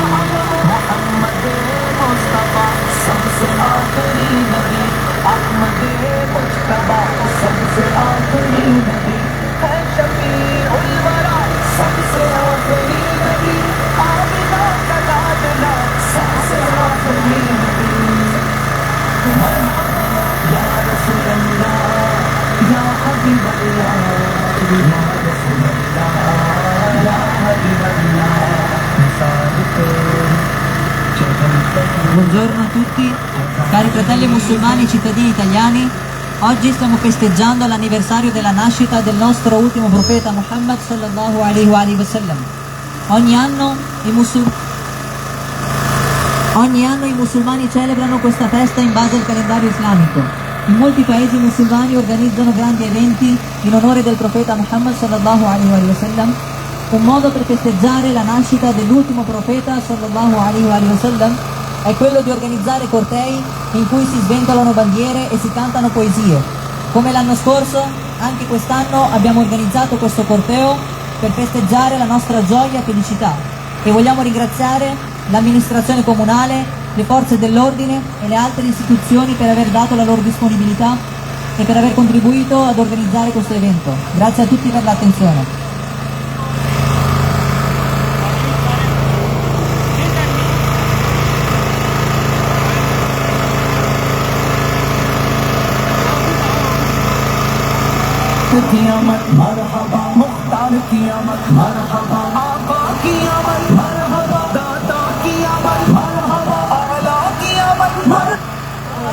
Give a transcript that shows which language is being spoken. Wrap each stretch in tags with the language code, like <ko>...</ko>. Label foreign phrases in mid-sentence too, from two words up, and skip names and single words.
<ur>محمد مصطفیٰ سب سے آخری نبی، احمد مجتبیٰ سب سے آخری نبی، ہے شفیع الوریٰ سب سے آخری نبی، آمنہ کا لاڈلا سب سے آخری نبی.</ur> <ar>يا رسول الله يا حبيب الله، يا رسول الله يا حبيب الله,</ar> <ur>مثال تیری</ur> <it>Buongiorno a tutti, cari fratelli musulmani e cittadini italiani. Oggi stiamo festeggiando l'anniversario della nascita del nostro ultimo profeta Muhammad</it> <ar>صلى الله عليه وسلم.</ar> <it>Ogni anno i musulmani celebrano questa festa in base al calendario islamico. In molti paesi musulmani organizzano grandi eventi in onore del profeta Muhammad</it> <ar>صلى الله عليه وسلم,</ar> <it>un modo per festeggiare la nascita dell'ultimo profeta</it> <ar>صلى الله عليه وسلم</ar> <it>è quello di organizzare cortei in cui si sventolano bandiere e si cantano poesie. Come l'anno scorso, anche quest'anno abbiamo organizzato questo corteo per festeggiare la nostra gioia e felicità, e vogliamo ringraziare l'amministrazione comunale, le forze dell'ordine e le altre istituzioni per aver dato la loro disponibilità e per aver contribuito ad organizzare questo evento. Grazie a tutti per l'attenzione.</it> <ur>کی آمد مرحبا، مختار کی آمد مرحبا، آقا کی آمد مرحبا، داتا کی آمد مرحبا، اعلیٰ کی آمد مرحبا.</ur>